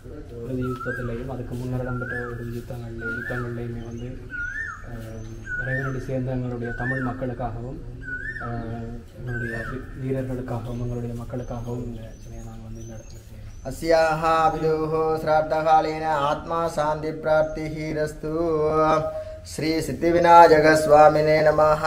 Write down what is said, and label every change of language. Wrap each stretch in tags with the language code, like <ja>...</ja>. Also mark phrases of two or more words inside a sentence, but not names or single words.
<ta>இறுதி யுத்தத்திலையும் அதுக்கு முன்னர் இடம்பெற்ற இறுதி யுத்தங்கள்லையுமே வந்து இறைவனடி சேர்ந்த எங்களுடைய தமிழ் மக்களுக்காகவும் எங்களுடைய வீரர்களுக்காகவும் எங்களுடைய மக்களுக்காகவும் இந்த சிலையை நாங்கள் வந்து இந்த இடத்துல செய்யணும்.</ta> <sa>अस्याः विदुः श्राद्धकालेन आत्मा शान्ति प्राप्तिरस्तु. श्री सिद्धिविनायकस्वामिने नमः.</sa>